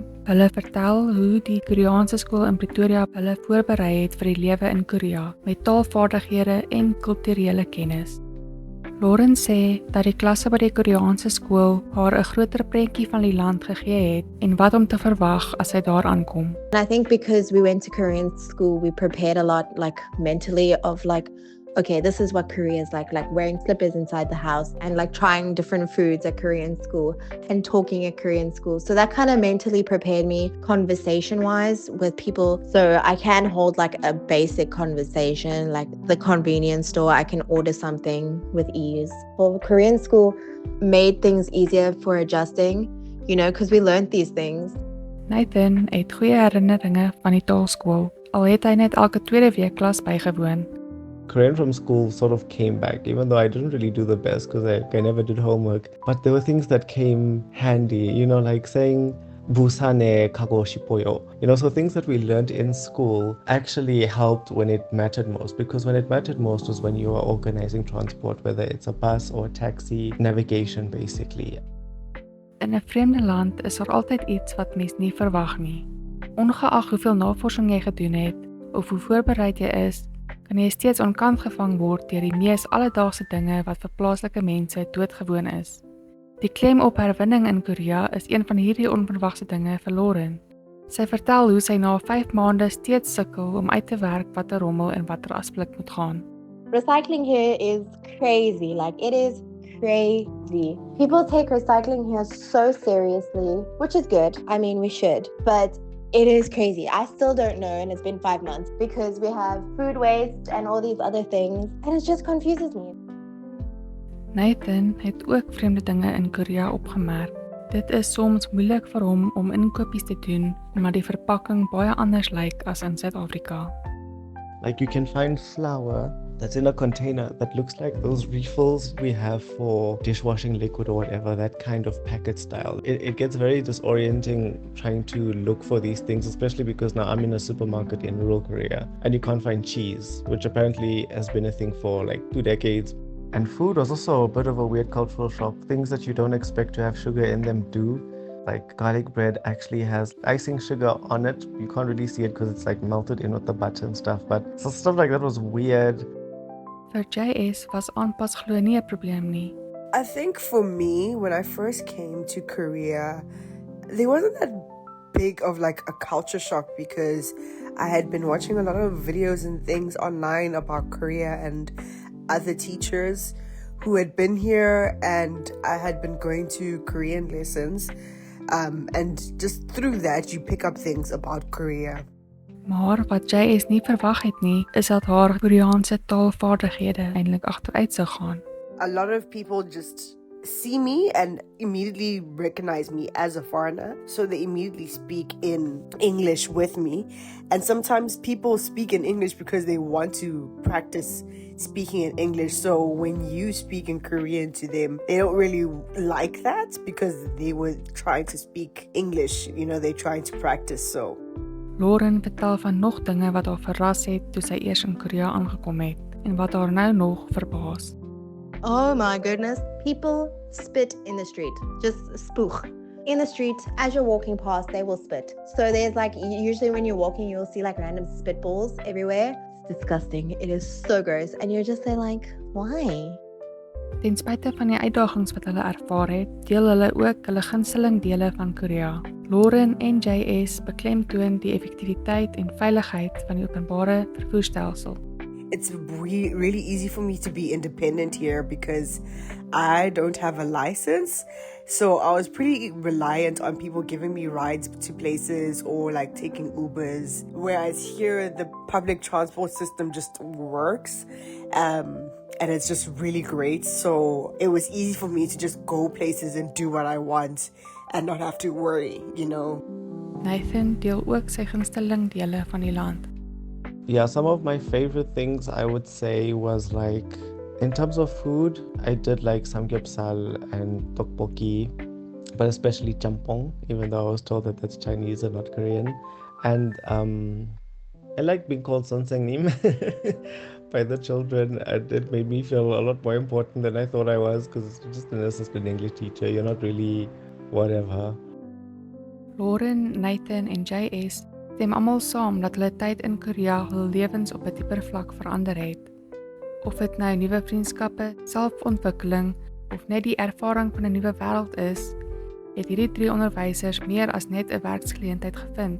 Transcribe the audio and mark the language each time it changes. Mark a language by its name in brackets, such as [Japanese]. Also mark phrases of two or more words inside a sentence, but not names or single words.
[Afrikaans] Hulle vertel hoe die Koreaanse skool in Pretoria hulle voorberei het vir die lewe in Korea met taalvaardighede en kulturele kennis. Lauren sê dat die klasse by die Koreaanse skool haar 'n groter prentjie van die land gegee het en wat om te verwag as sy daar aankom. [English] And I think because we went to Korean school, we prepared a lot, like mentally, of like, okay, this is what Korea is like wearing slippers inside the house and like trying different foods at Korean school and talking at Korean school. So that kind of mentally prepared me conversation-wise with people. So I can hold like a basic conversation, like the convenience store, I can order something with ease. Well, Korean school made things easier for adjusting, you know, because we learned these things. [Afrikaans] Nathan het goeie herinneringe van die taalskool, al het hy net elke tweede week klas bygewoon. [English] Korean from school sort of came back, even though I didn't really do the best because I never did homework. But there were things that came handy, you know, like saying [Korean] "부산에 가고 싶어요." [English] You know, so things that we learned in school actually helped when it mattered most, because when it mattered most was when you were organizing transport, whether it's a bus or a taxi, navigation basically. [Afrikaans] In 'n vreemde land is daar altyd iets wat mens nie verwag nie. Ongeag hoeveel navorsing jy gedoen het of hoe voorbereid jy is, kan jy steeds onkant gevang word deur die mees alledaagse dinge wat vir plaaslike mense doodgewoon is. Die klem op herwinning in Korea is een van hierdie onverwagse dinge vir Lauren. Sy vertel hoe sy na 5 maande steeds sukkel om uit te werk watter rommel en watter asblik moet gaan. [English] Recycling here is crazy, like it is crazy. People take recycling here so seriously, which is good. I mean, we should, but it is crazy. I still don't know, and it's been 5 months because we have food waste and all these other things, and it just confuses me. [Afrikaans] Nathan het ook vreemde dinge in Korea opgemerk. Dit is soms moeilik vir hom om inkopies te doen, omdat die verpakking baie anders lyk as in Suid-Afrika. [English] Like you can find flour that's in a container that looks like those refills we have for dishwashing liquid or whatever, that kind of packet style. It gets very disorienting trying to look for these things, especially because now I'm in a supermarket in rural Korea and you can't find cheese, which apparently has been a thing for like 2 decades. And food was also a bit of a weird cultural shock. Things that you don't expect to have sugar in them do. Like garlic bread actually has icing sugar on it. You can't really see it because it's like melted in with the butter and stuff. But so stuff like that was weird. [Afrikaans] Vir JS was aanpas glo nie 'n probleem nie. [English] I think for me, when I first came to Korea, there wasn't that big of like a culture shock because I had been watching a lot of videos and things online about Korea and other teachers who had been here, and I had been going to Korean lessons. And just through that, you pick up things about Korea. [Afrikaans] Maar wat JS nie verwag het nie, is dat haar Koreaanse taalvaardighede eintlik agteruit sou gaan. [English] A lot of people just see me and immediately recognize me as a foreigner, so they immediately speak in English with me. And sometimes people speak in English because they want to practice speaking in English. So when you speak in Korean to them, they don't really like that because they were trying to speak English, you know, they're trying to practice. So [Afrikaans] Lauren vertel van nog dinge wat haar verras het toe sy eers in Korea aangekom het en wat haar nou nog verbaas. [English] Oh my goodness. People spit in the street. Just spoeg. In the street, as you're walking past, they will spit. So there's like, usually when you're walking, you'll see like random spitballs everywhere. It's disgusting. It is so gross. And you're just there like, why? [Afrikaans] Ten spyte van die uitdagings wat hulle ervaar het, deel hulle ook hulle gunsteling dele van Korea. Lauren en JS beklemtoon die effektiwiteit en veiligheid van die openbare vervoerstelsel. [English] it's really easy for me to be independent here because I don't have a license. So I was pretty reliant on people giving me rides to places or like taking Ubers. Whereas here, the public transport system just works. and it's just really great. So it was easy for me to just go places and do what I want and not have to worry, [Afrikaans] Nathan deel ook sy gunsteling dele van die land. [English] Yeah, some of my favorite things I would say was like, in terms of food, I did like samgyeopsal and tteokbokki, but especially champong, even though I was told that that's Chinese and not Korean. And I like being called Sonsengnim by the children, and it made me feel a lot more important than I thought I was, because it's just an assistant English teacher. You're not really whatever. [Afrikaans] Lauren, Nathan en JS stem almal saam dat hulle tyd in Korea hul lewens op 'n dieper vlak verander het. Of dit nou nuwe vriendskappe, selfontwikkeling of net die ervaring van 'n nuwe wêreld is, het hierdie 3 onderwysers meer as net 'n werksgeleentheid gevind.